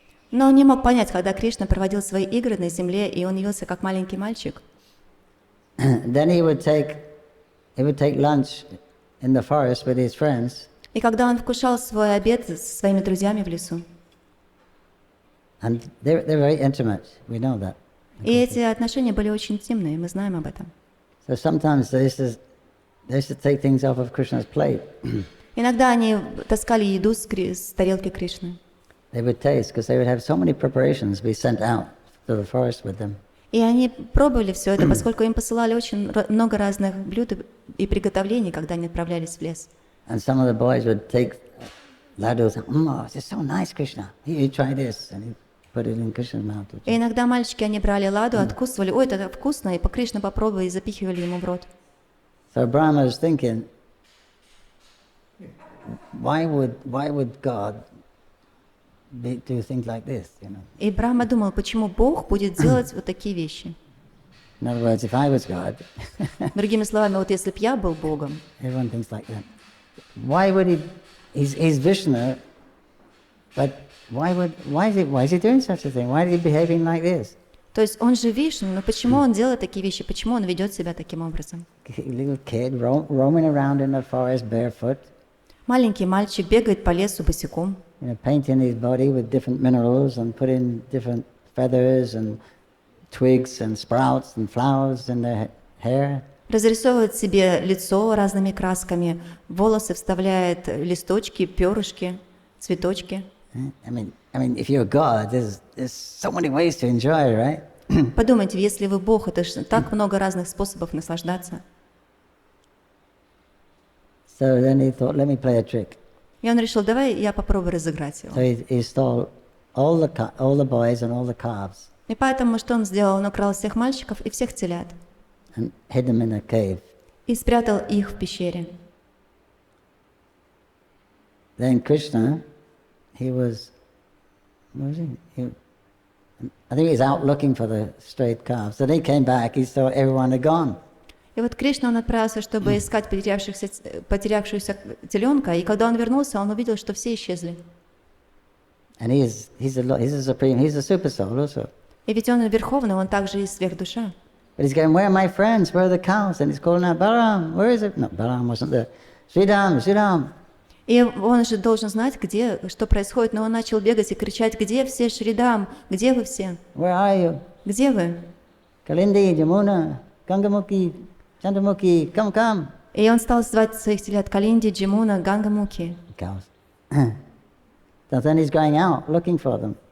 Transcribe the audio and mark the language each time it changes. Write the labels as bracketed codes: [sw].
[ru] Но он не мог понять, когда Кришна проводил свои игры на земле, и он явился как маленький мальчик. [en] Then he would take lunch in the forest with his friends, [ru] И когда он вкушал свой обед со своими друзьями в лесу, [en] and they're very intimate. We know that. [ru] и эти отношения были очень интимные, мы знаем об этом. [en] So sometimes they used to take things off of Krishna's plate. [ru] Иногда они таскали еду с тарелки Кришны. [en] They would taste because they would have so many preparations be sent out to the forest with them. [ru] И они пробовали все это, поскольку им посылали очень много разных блюд и приготовлений, когда они отправлялись в лес. [en] And some of the boys would take laddus. Oh, this is so nice, Krishna. You try this, and he put it in Krishna's mouth. [ru] И иногда мальчики, они брали ладу, откусывали, ой, это вкусно, и по Кришна попробуй, и запихивали ему в рот. [en] So Brahma was thinking, why would God do things like this? You know. [ru] И Брахма думал, почему Бог будет делать вот такие вещи. [en] In other words, if I was God, [ru] Другими словами, вот если б я был Богом, [en] everyone thinks like that. Why would he? He's Vishnu, but why is he doing such a thing? Why is he behaving like this? [ru] то есть он же Вишну, но почему он делает такие вещи, почему он ведет себя таким образом? [en] Little kid roaming around in the forest barefoot, [ru] Маленький мальчик бегает по лесу босиком, [en] painting his body with different minerals and putting different feathers and twigs and sprouts and flowers in their hair. [ru] разрисовывает себе лицо разными красками, волосы вставляет листочки, перышки, цветочки. [en] I mean, if you're God, there's so many ways to enjoy, right? [ru] Подумайте, если вы Бог, это же так много разных способов наслаждаться. [en] So then he thought, let me play a trick. [ru] И он решил, давай я попробую разыграть его. [en] So he stole all the boys and all the calves [ru] И поэтому что он сделал? Он украл всех мальчиков и всех телят [en] and hid them in a cave. [ru] и спрятал их в пещере. [en] Then Krishna, he was was he? I think he was out looking for the strayed calves. So he came back, he saw everyone had gone. [ru] И вот Кришна, он отправился, чтобы искать потерявшуюся теленка, и когда он вернулся, он увидел, что все исчезли. [en] And he's a supreme, he's a super soul also. [ru] И ведь он верховный, он также и сверхдуша. [en] But he's going, where are my friends? Where are the cows? And he's calling out, Balaram, where is it? No, Balaram wasn't there. Sridham, Sridham. [ru] И он же должен знать, где, что происходит, но он начал бегать и кричать: где все, Шридам, где вы все? [en] Where are you? [ru] Где вы? [en] Kalindi, Jamuna, Gangamukhi, Chandramukhi, come. [ru] И он стал звать своих телят: Калинди, Джимуна, Гангамуки. [en] Cows. So then he's going out looking for them.